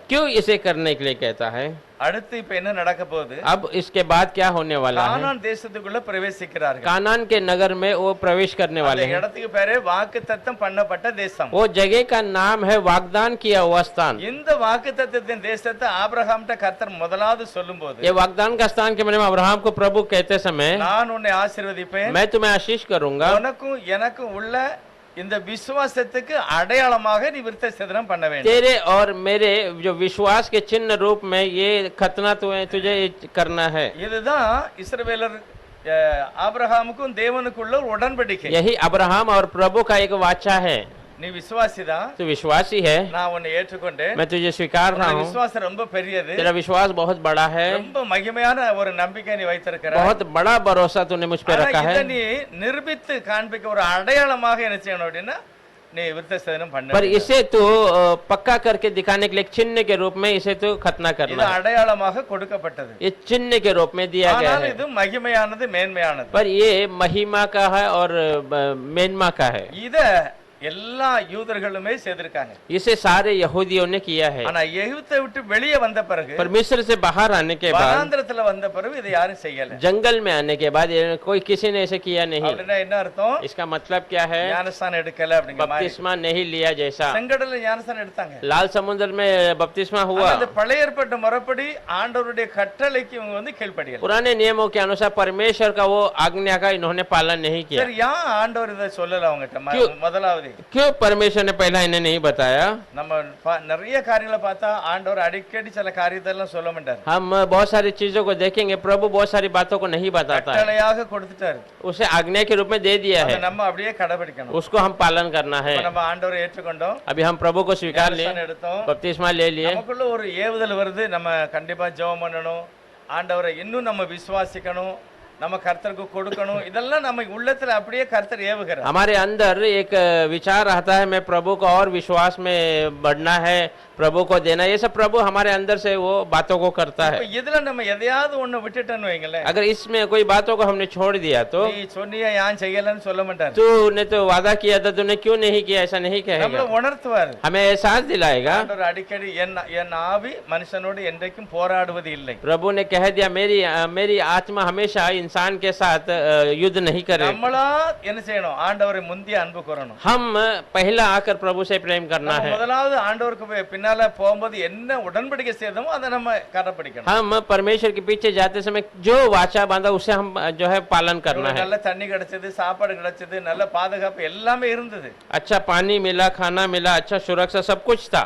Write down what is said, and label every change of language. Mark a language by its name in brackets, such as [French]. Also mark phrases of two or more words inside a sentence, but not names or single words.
[Hindi] क्यों इसे करने के लिए कहता है? [Tamil] அடுத்து இப்ப என்ன நடக்க போகுது? [Hindi] अब इसके बाद क्या होने वाला है? [Tamil] கானான் தேசத்துக்குள்ள பிரவேசிக்கிறார்கள். [Hindi] कानान के नगर में वो प्रवेश करने [Tamil] அந்த [Hindi] वाले हैं. [Tamil] இடத்துக்கு பேரு வாக்குத்தத்தம் பண்ணப்பட்ட தேசம். [Hindi] वो जगह का नाम है वाग्दान किया हुआ स्थान. [Tamil] இந்த வாக்குத்தத்தத்தின் தேசத்தை ஆபிரகாம்ட்ட கர்த்தர் முதலாவது சொல்லும்போது [Hindi] ये वाग्दान का स्थान के बारे में अब्राहम को प्रभु कहते समय [Tamil] நான் உன்னை ஆசீர்வதிப்பேன், [Hindi] मैं तुम्हें आशीष करूंगा, [Tamil] உனக்கும் எனக்கும் உள்ள இந்த விசுவாசத்துக்கு அடையாளமாக நீ விருத்த சேதனம் பண்ண வேண்டும். [Hindi] तेरे और मेरे जो विश्वास के चिन्ह रूप में ये खतना तुझे करना है. [Tamil] இதுதான் இஸ்ரவேலர் ஆபிரகாமுக்கும் தேவனுக்குள்ள ஒரு உடன்படிக்கை. [Hindi] यही अब्राहम और प्रभु का एक वाचा है. [Tamil] நீ விசுவாசிதான், [Hindi] तू विश्वासी है, [Tamil] நான் உன்னை ஏற்றுக்கொண்டேன், [Hindi] मैं तुझे स्वीकार रहा हूँ. [Tamil] விசுவாசம் ரொம்ப பெரியது, [Hindi] तेरा विश्वास बहुत बड़ा है, [Tamil] ரொம்ப மகிமையான ஒரு நம்பிக்கை நீ வைத்திருக்கிறாய். [Hindi] बहुत बड़ा भरोसा तूने मुझ पे रखा [Tamil] இதை [Hindi] है. [Tamil] நீ நிரூபித்து காண்பிக்க ஒரு அடையாளமாக என்ன செய்யணும் அப்படின்னா நீ விருத்த சேதனம் பண்ண [Hindi] पर [Tamil] வேண்டும். [Hindi] इसे तू पक्का करके दिखाने के लिए एक चिन्ह के रूप में इसे तू खतना [Tamil] இது [Hindi] करना है. [Tamil] அடையாளமாக கொடுக்கப்பட்டது. [Hindi] ये चिन्ह के रूप में दिया गया [Tamil] ஆனால் [Hindi] है. [Tamil] இது மகிமையானது, மேன்மையானது. [Hindi] पर ये महिमा का है और मेनमा का है. [Tamil] இத எல்லா யூதர்களுமே செய்திருக்காங்க. [Hindi] इसे सारे यहूदियों ने किया है. [Tamil] ஆனா எகிப்தை விட்டு வெளியே வந்த பிறகு, [Hindi] पर मिस्र से बाहर आने के बाद, [Tamil] வனாந்திரத்துல வந்த பிறகு இதை யாரும் செய்யல. [Hindi] जंगल में आने के बाद कोई किसी ने ऐसे किया नहीं. [Tamil] அப்படின்னா என்ன அர்த்தம்? [Hindi] इसका मतलब क्या है? [Tamil] ஞானஸ்தானம் எடுக்கல அப்படிங்கிற மாதிரி. [Hindi] बपतिस्मा नहीं लिया जैसा. [Tamil] செங்கடல்ல ஞானஸ்தானம் எடுத்தாங்க. [Hindi] लाल समुद्र में बपतिस्मा हुआ. [Tamil] அந்த பழைய ஏற்பாட்டு முறைப்படி ஆண்டவருடைய கட்டளைக்கு இவங்க வந்து கீழ்ப்படியல. [Hindi] पुराने नियमों के अनुसार परमेश्वर का वो आज्ञा का इन्होंने पालन नहीं किया. [Tamil] சரி, ஏன் ஆண்டவர் இதை சொல்லல அவங்ககிட்ட? முதலாவது, [Hindi] क्यों परमेश्वर ने पहला इन्हें नहीं बताया? [Tamil] நம்ம நிறைய காரியங்களை பார்த்தா ஆண்டவர் அடிக்கடி சில காரியத்தை எல்லாம் சொல்ல மாட்டார். [Hindi] हम बहुत सारी चीजों को देखेंगे, प्रभु बहुत सारी बातों को नहीं बताता है. [Tamil] கட்டளையாக கொடுத்துட்டாரு, [Hindi] उसे आज्ञा के रूप में दे दिया [Tamil] அதை [Hindi] है, [Tamil] நம்ம அப்படியே கடைபிடிக்கணும். [Hindi] उसको हम पालन करना है. [Tamil] இப்ப நம்ம ஆண்டவரை ஏற்றுக்கொண்டோம், [Hindi] अभी हम प्रभु को स्वीकार लिए, [Tamil] ஞானஸ்தானம் எடுத்தோம், [Hindi] बपतिस्मा ले लिए. [Tamil] நமக்குள்ள ஒரு ஏவுதல் வருது, நம்ம கண்டிப்பா ஜெபம் பண்ணணும், ஆண்டவரை இன்னும் நம்ம விசுவாசிக்கணும், நம்ம கர்த்தருக்கு கொடுக்கணும். இதெல்லாம் நம்ம உள்ளத்துல அப்படியே கர்த்தர் ஏவுகிறார். [Hindi] हमारे अंदर एक विचार आता है, मैं प्रभु को और विश्वास में बढ़ना है, प्रभु को देना. ये सब प्रभु हमारे अंदर से वो बातों को करता है. [Tamil] இப்ப இதுல நம்ம எதையாவது ஒண்ணு விட்டுட்டோன்னு வைங்களேன், [Hindi] अगर इसमें कोई बातों को हमने छोड़ दिया तो [Tamil] நீ சொன்னியா ஏன் செய்யலன்னு சொல்ல மாட்டார். [Hindi] तूने तो वादा किया था, तूने क्यों नहीं किया, ऐसा नहीं [Tamil] நம்மள [Hindi] कहेगा. [Tamil] உணர்த்துவார். [Hindi] हमें एहसास दिलाएगा. [Tamil] ஆண்டவர் அடிக்கடி என் ஆவி மனுஷனோடு என்றைக்கும் போராடுவது இல்லை. [Hindi] प्रभु ने कह दिया, मेरी आत्मा हमेशा इंसान के साथ युद्ध नहीं करे. [Tamil] நம்மளா என்ன செய்யணும்? ஆண்டவரை முந்தி அன்பு கூறணும். [Hindi] हम पहला आकर प्रभु से प्रेम करना [Tamil] நம்ம [Hindi] है. [Tamil] முதலாவது ஆண்டவருக்கு பின்னால போகும்போது என்ன உடன்படிக்கை செய்தோமோ அதை நம்ம கடைபிடிக்கணும். [Hindi] हम परमेश्वर के पीछे जाते समय जो वाचा बांधा उसे हम जो है पालन करना है. [Tamil] நல்ல தண்ணி கிடைச்சது, சாப்பாடு கிடைச்சது, நல்ல பாதுகாப்பு எல்லாமே இருந்தது. [Hindi] अच्छा पानी मिला, खाना मिला, अच्छा सुरक्षा, सब कुछ था,